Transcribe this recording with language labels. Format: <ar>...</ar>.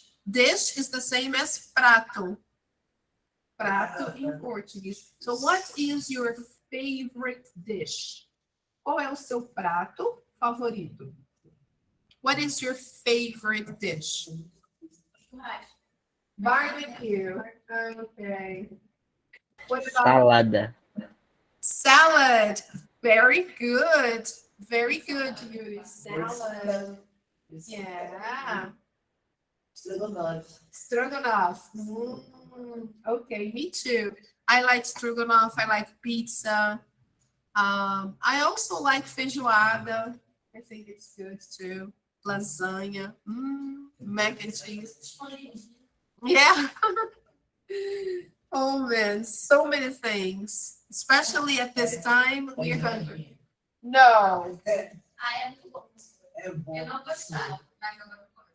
<en>Dish is the same as prato.</en> <pt>Prato em português.</pt> <en>So what is your favorite dish?</en> <pt>Qual é o seu prato favorito?</pt> <en>What is your favorite dish? Barbecue. Okay. What about</en> <pt>Salada.</pt> <en>salad? Very good. Very good, Yuri. Salad. Yeah. Stroganoff. Okay, me too. I like stroganoff. I like pizza. I also like feijoada. I think it's good too. Lasagna. Mac and cheese. Yeah. Oh man, so many things. Especially at this time, we're hungry. No.</en> <pt>Ah, é muito bom. Eu não gostava, mas eu gosto.</pt>